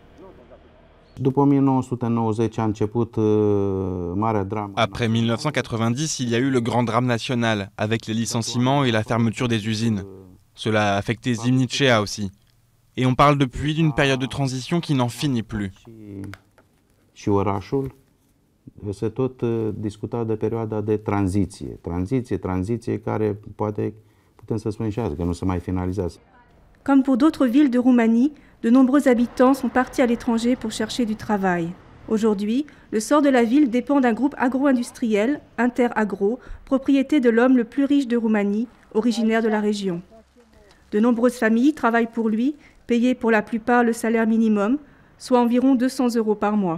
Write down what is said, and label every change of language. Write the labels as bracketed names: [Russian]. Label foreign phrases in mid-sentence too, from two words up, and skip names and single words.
[French] Après 1990, il y a eu le grand drame national, avec les licenciements et la fermeture des usines. Cela a affecté Zimnița aussi. Et on parle depuis d'une période de transition qui n'en finit plus. [Romanian] Se tot discuta de perioada de tranziție care poate putem să spunem și azi că nu se mai finalizează. [French] Comme pour d'autres villes de Roumanie, de nombreux habitants sont partis à l'étranger pour chercher du travail. Aujourd'hui, le sort de la ville dépend d'un groupe agro-industriel, Interagro, propriété de l'homme le plus riche de Roumanie, originaire de la région. De nombreuses familles travaillent pour lui, payées pour la plupart le salaire minimum, soit environ 200 € par mois.